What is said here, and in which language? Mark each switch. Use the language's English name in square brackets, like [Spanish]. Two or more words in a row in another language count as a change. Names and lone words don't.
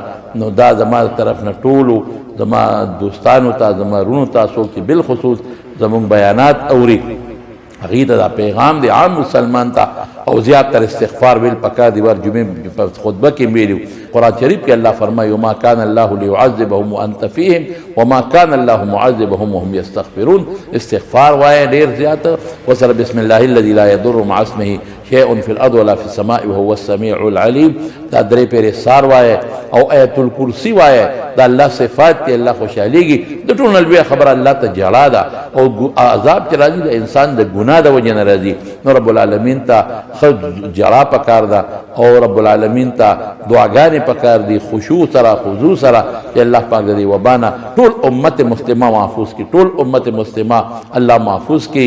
[Pashto] نو دا زما طرف نه ټولو زما دوستانو ته، زما رونو ته، څوک چې بالخصوص زمونږ بیانات اوري هغې ته دا پیغام دی عام مسلمان ته. او زیات تر استغفار ویل پکار دی. ور جمعې په خطبه کې ویلي قرآن شریف کې الله فرمایي [Arabic] وما كان الله ليعذبهم وانت فيهم وما كان الله معذبهم وهم يستغفرون. [Pashto] استغفار وایه ډېر زیات، وسره [Arabic] بسم الله الذي لا يضر مع اسمه شيء في الارض ولا في السماء وهو السميع العليم. [Pashto] دا درې پیرې سار وایه او آیت الکرسی وایه. دا الله صفات دی، الله خوشحالیږي. د ټولو نه لویه خبره الله ته جړا ده او عذاب چې راځي د انسان د ګناه د وجې نه راځي. نو [Arabic] رب العالمین [Pashto] ته ښه جړا پکار ده او [Arabic] رب العالمین [Pashto] ته دعاګانې پکار دي، خشوع سره خضوع سره، چې الله پاک د دې وبا نه ټول امت مسلمه محفوظ کړي، ټول امت مسلمه الله محفوظ کړي.